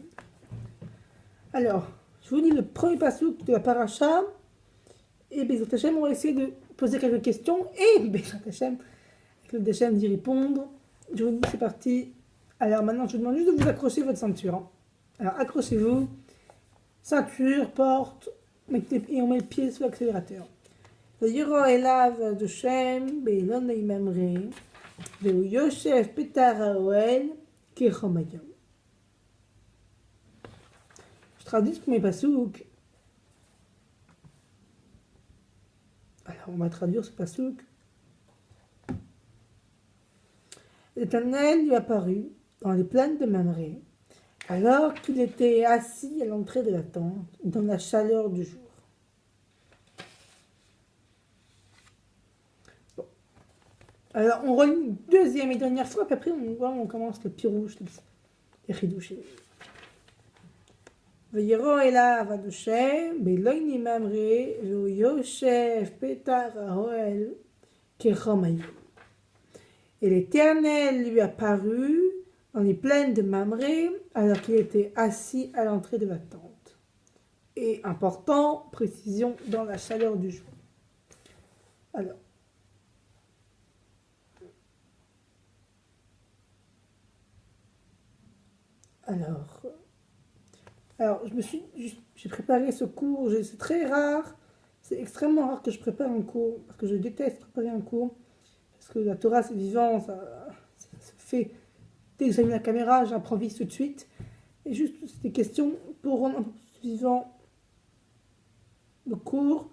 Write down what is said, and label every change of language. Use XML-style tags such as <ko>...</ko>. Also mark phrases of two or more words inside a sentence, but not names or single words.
<fr>Alors, je vous lis le premier passouk de la paracha, et</fr> <he>בעזרת השם,</he> <fr>on va essayer de poser quelques questions, et</fr> <he>בעזרת השם,</he> <fr>avec le Hashem d'y répondre. Je vous dis, c'est parti. Alors maintenant, je vous demande juste de vous accrocher votre ceinture. Alors, accrochez-vous, ceinture, porte, et on met le pied sous l'accélérateur.</fr> <he>וירא אליו השם באילון ממרא, והוא יושב פתח האוהל כחום היום.</he> <fr>Je traduis ce premier passouk. Alors, on va traduire ce passouk. L'Éternel lui apparut dans les plaines de Mamré, alors qu'il était assis à l'entrée de la tente, dans la chaleur du jour. Bon. Alors, on relit une deuxième et dernière fois, puis après, on commence le pirouche, les chidouches.</fr> <he>וירא אליו עד השם באלוהים ממרא והוא יושב פתח האוהל כחום היום.</he> <fr>Et l'Éternel lui apparut dans les plaines de Mamré alors qu'il était assis à l'entrée de la tente. Et important, précision, dans la chaleur du jour. Alors, j'ai préparé ce cours, c'est très rare, c'est extrêmement rare que je prépare un cours, parce que je déteste préparer un cours, parce que la Torah c'est vivant, ça se fait, dès que j'allume la caméra, j'improvise tout de suite, et juste c'est des questions pour rendre un peu plus vivant le cours.</fr>